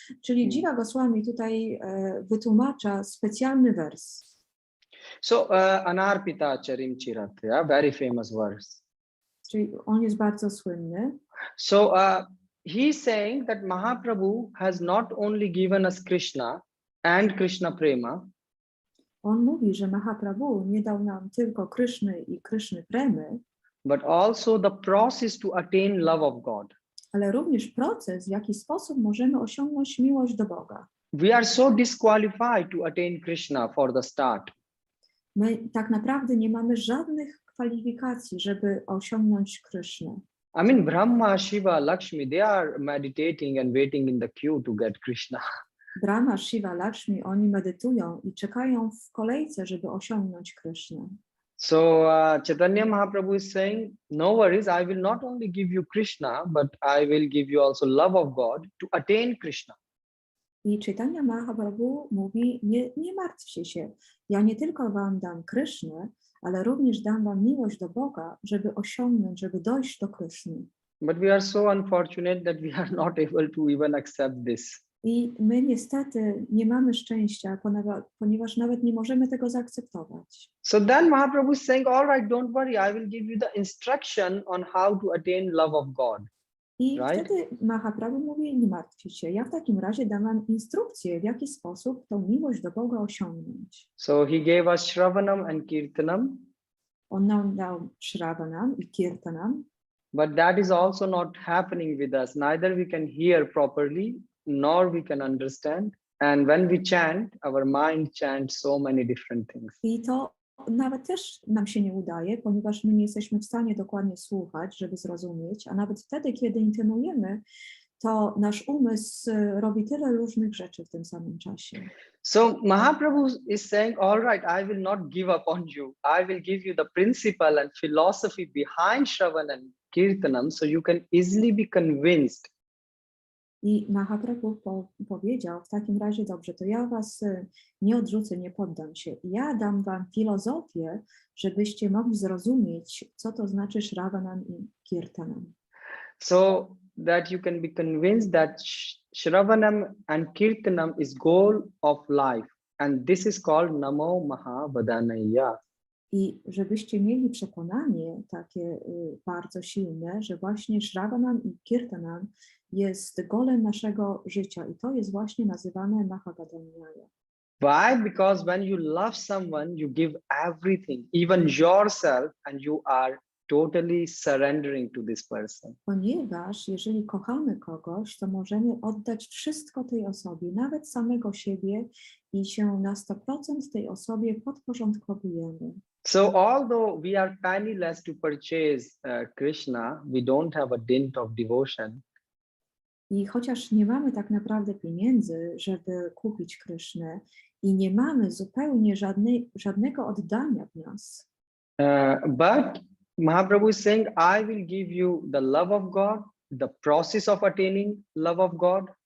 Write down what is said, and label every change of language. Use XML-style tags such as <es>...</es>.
<pl>Czyli Jiva Goswami tutaj wytłumacza specjalny wers.</pl> <en>So Anarpita Charim Chirat, yeah, very famous verse.</en> <pl>Czyli on jest bardzo słynny.</pl> <en>So he's saying that Mahaprabhu has not only given us Krishna and Krishna Prema,</en> <pl>On mówi, że Mahaprabhu nie dał nam tylko Kryszny i Kryszny Premy,</pl> <en>but also the process to attain love of God.</en> <pl>ale również proces, w jaki sposób możemy osiągnąć miłość do Boga.</pl> <en>We are so disqualified to attain Krishna for the start.</en> <pl>My tak naprawdę nie mamy żadnych kwalifikacji, żeby osiągnąć Krysznę.</pl> <en>I mean, Brahma, Shiva, Lakshmi, they are meditating and waiting in the queue to get Krishna.</en> <pl>Brahma, Shiva, Lakshmi, oni medytują i czekają w kolejce, żeby osiągnąć Krysznę.</pl> <en>So Chaitanya Mahaprabhu is saying, no worries, I will not only give you Krishna, but I will give you also love of God to attain Krishna.</en> <pl>I Chaitanya Mahaprabhu mówi, nie martwcie się, ja nie tylko wam dam Krysznę, ale również dam wam miłość do Boga, żeby osiągnąć, żeby dojść do Kryszny.</pl> <en>But we are so unfortunate that we are not able to even accept this.</en> <pl>I my niestety nie mamy szczęścia, ponieważ nawet nie możemy tego zaakceptować.</pl> <en>So then Mahaprabhu is saying, all right, don't worry, I will give you the instruction on how to attain love of God.</en> <pl>I</pl> <en>Right?</en> <pl>wtedy Mahaprabhu mówi, nie martwcie się, ja w takim razie dam wam instrukcję, w jaki sposób tą miłość do Boga osiągnąć.</pl> <en>So he gave us Shravanam and Kirtanam,</en> <pl>On nam dał Shravanam i Kirtanam,</pl> <en>but that is also not happening with us. Neither we can hear properly, nor we can understand. And when we chant, our mind chants so many different things.</en> <pl>i to nawet też nam się nie udaje, ponieważ my nie jesteśmy w stanie dokładnie słuchać, żeby zrozumieć, a nawet wtedy, kiedy intymujemy, to nasz umysł robi tyle różnych rzeczy w tym samym czasie.</pl> <en>So Mahaprabhu is saying, all right, I will not give up on you. I will give you the principle and philosophy behind Shravan and Kirtanam, so you can easily be convinced.</en> <pl>I Mahaprabhu powiedział, w takim razie dobrze, to ja was nie odrzucę, nie poddam się. Ja dam wam filozofię, żebyście mogli zrozumieć, co to znaczy Shravanam i Kirtanam.</pl> <en>So that you can be convinced that Shravanam and Kirtanam is goal of life. And this is called Namo Mahabadanaya.</en> <pl>I żebyście mieli przekonanie takie bardzo silne, że właśnie Shravanam i Kirtanam jest golem naszego życia i to jest właśnie nazywane Mahabadanaya.</pl> <en>Why? Because when you love someone, you give everything, even yourself, and you are totally surrendering to this person.</en> <pl>Ponieważ jeżeli kochamy kogoś, to możemy oddać wszystko tej osobie, nawet samego siebie i się na 100% tej osobie podporządkowujemy.</pl> <en>So although we are penniless to purchase Krishna, we don't have a dint of devotion.</en> <pl>I chociaż nie mamy tak naprawdę pieniędzy, żeby kupić Krysznę i nie mamy zupełnie żadnego oddania w nas,</pl> <en>But Mahaprabhu is saying, I will give you the love of God, the process of attaining love of God.</en>